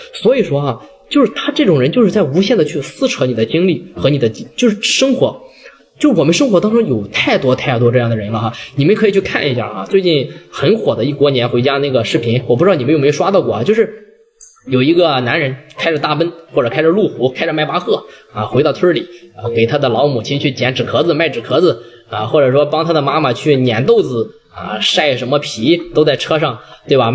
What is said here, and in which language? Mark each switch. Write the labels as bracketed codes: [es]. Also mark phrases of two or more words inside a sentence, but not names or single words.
[zh] 所以说就是他這種人就是在無限的去撕扯你的精力和你的就是生活，就我們生活當中有太多太多這樣的人了你們可以去看一下最近很火的一过年回家那個視頻，我不知道你們有沒有刷到過就是有一個男人開着大奔或者開着路虎，開着邁巴赫回到村裡給他的老母親去撿紙殼子賣紙殼子或者說幫他的媽媽去碾豆子曬什麼皮都在車上，對吧？